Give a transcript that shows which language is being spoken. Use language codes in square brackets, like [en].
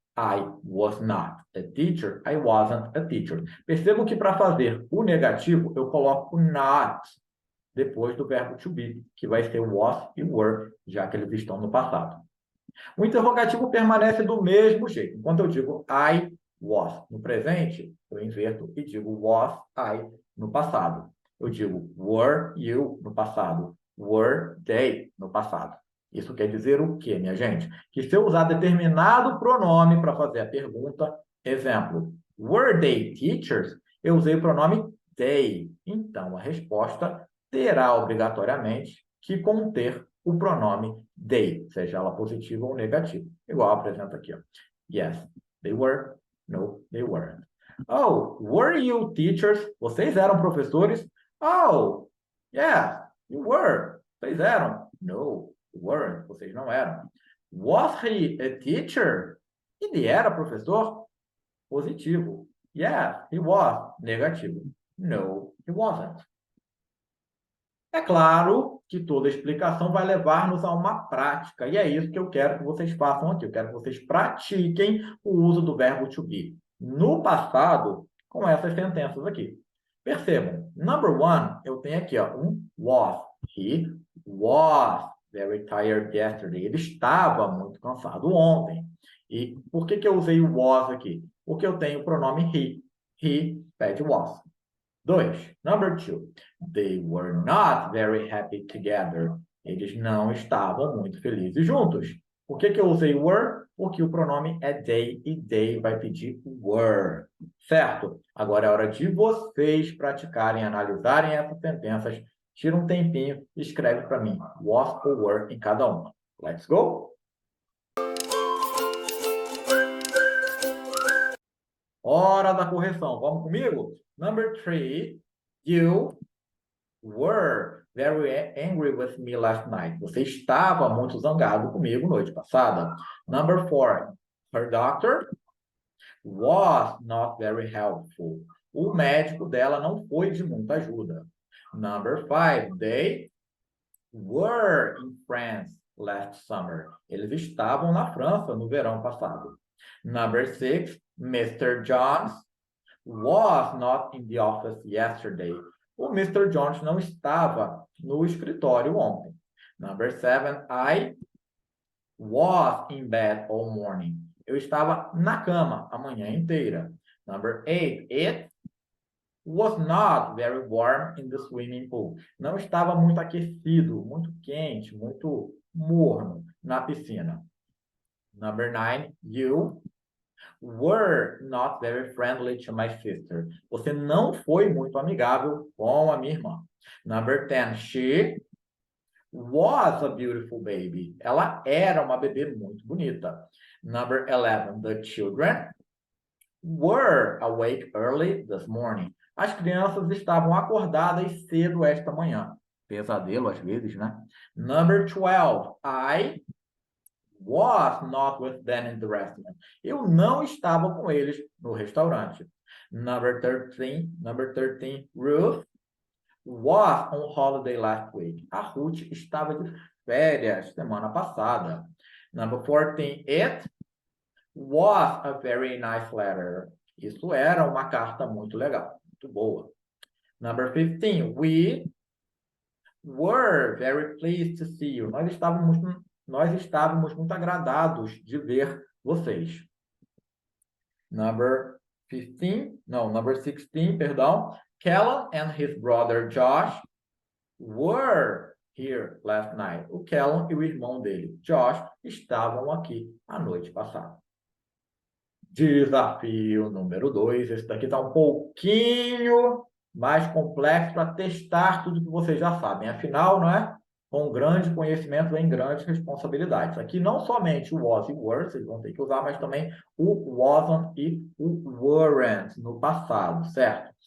[en] I was not a teacher. I wasn't a teacher. [pt] Percebam que para fazer o negativo, eu coloco not depois do verbo to be, que vai ser was e were, já que eles estão no passado. O interrogativo permanece do mesmo jeito. Enquanto eu digo [en] I was [pt] no presente, eu inverto e digo [en] was I [pt] no passado. Eu digo [en] were you [pt] no passado. Were they no passado. Isso quer dizer o quê, minha gente? Que se eu usar determinado pronome para fazer a pergunta, exemplo, [en] were they teachers? [pt] Eu usei o pronome they. Então, a resposta terá obrigatoriamente que conter o pronome they, seja ela positiva ou negativa. Igual apresenta aqui. Ó. [en] Yes, they were. No, they weren't. Oh, were you teachers? [pt] Vocês eram professores? [en] Oh, yeah, you were. [pt] Vocês eram. [en] No, weren't, [pt] vocês não eram. [en] Was he a teacher? [pt] Ele era professor? Positivo. [en] Yes, he was. Negativo. No, he wasn't. [pt] É claro que toda explicação vai levar-nos a uma prática, e é isso que eu quero que vocês façam aqui. Eu quero que vocês pratiquem o uso do verbo to be no passado com essas sentenças aqui. Percebam, [en] number one, [pt] eu tenho aqui ó, um was. [en] He was very tired yesterday. [pt] Ele estava muito cansado ontem. E por que eu usei o was aqui? Porque eu tenho o pronome he. He pede was. 2. [en] Number 2. They were not very happy together. [pt] Eles não estavam muito felizes juntos. Por que eu usei were? Porque o pronome é they e they vai pedir were. Certo? Agora é hora de vocês praticarem, analisarem essas sentenças. Tira um tempinho e escreve para mim was ou were em cada uma. [en] Let's go! [pt] Hora da correção. Vamos comigo? [en] Number 3. You were very angry with me last night. [pt] Você estava muito zangado comigo noite passada. [en] Number 4. Her doctor was not very helpful. [pt] O médico dela não foi de muita ajuda. [en] Number 5. They were in France last summer. [pt] Eles estavam na França no verão passado. [en] Number 6. Mr. Jones was not in the office yesterday. [pt] O Mr. Jones não estava no escritório ontem. [en] Number 7, I was in bed all morning. [pt] Eu estava na cama a manhã inteira. [en] Number 8, it was not very warm in the swimming pool. [pt] Não estava muito aquecido, muito quente, muito morno na piscina. [en] Number 9, you were not very friendly to my sister. [pt] Você não foi muito amigável com a minha irmã. [en] Number 10, she was a beautiful baby. [pt] Ela era uma bebê muito bonita. [en] Number 11, the children were awake early this morning. [pt] As crianças estavam acordadas cedo esta manhã. Pesadelo às vezes, né? [en] Number 12, I was not with them in the restaurant. [pt] Eu não estava com eles no restaurante. [en] Number 13, Ruth was on holiday last week. [pt] A Ruth estava de férias semana passada. [en] Number 14, it was a very nice letter. [pt] Isso era uma carta muito legal, muito boa. [en] Number 15. We were very pleased to see you. [pt] Nós estávamos muito agradados de ver vocês. [en] Number 16, perdão. Kellen and his brother Josh were here last night. [pt] O Kellen e o irmão dele, Josh, estavam aqui a noite passada. Desafio número 2. Esse daqui está um pouquinho mais complexo para testar tudo que vocês já sabem. Afinal, não é? Com grande conhecimento vem grandes responsabilidades. Aqui não somente o was e were, vocês vão ter que usar, mas também o wasn't e o weren't no passado, certo?